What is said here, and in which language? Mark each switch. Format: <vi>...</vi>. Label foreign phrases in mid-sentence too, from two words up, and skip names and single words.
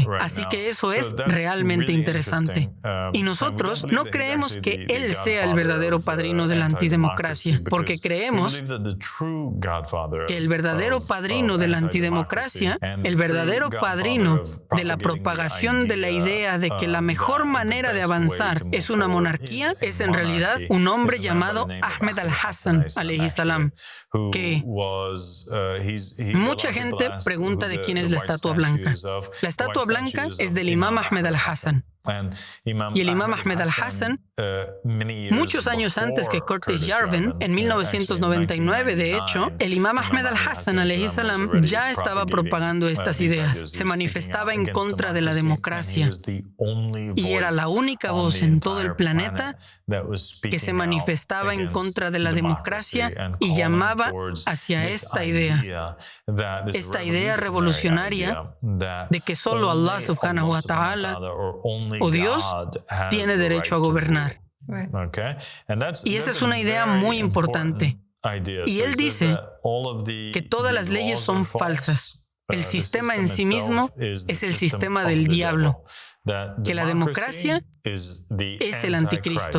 <es>Así que eso es realmente interesante. Y nosotros no creemos que él sea el verdadero padrino de la antidemocracia, porque creemos que el verdadero padrino de la antidemocracia, el verdadero padrino de la propagación de la idea de que la mejor manera de avanzar es una monarquía, es en realidad un hombre llamado Ahmed al-Hassan,</es> <ar>عليه السلام,</ar> <es>que mucha gente pregunta de quién es la estatua blanca. La estatua blanca es del imam Ahmed al-Hassan. Y el imam Ahmed al-Hassan, muchos años antes que Curtis Yarvin, en 1999, de hecho, el imam Ahmed al-Hassan,</es> <ar>عليه السلام,</ar> <es>ya estaba propagando estas ideas. Se manifestaba en contra de la democracia. Y era la única voz en todo el planeta que se manifestaba en contra de la democracia y llamaba hacia esta idea revolucionaria de que solo Allah</es> <ar>سبحانه وتعالى</ar> <es>o Dios tiene derecho a gobernar. Y esa es una idea muy importante. Y él dice que todas las leyes son falsas. El sistema en sí mismo es el sistema del diablo. Que la democracia es el anticristo.</es>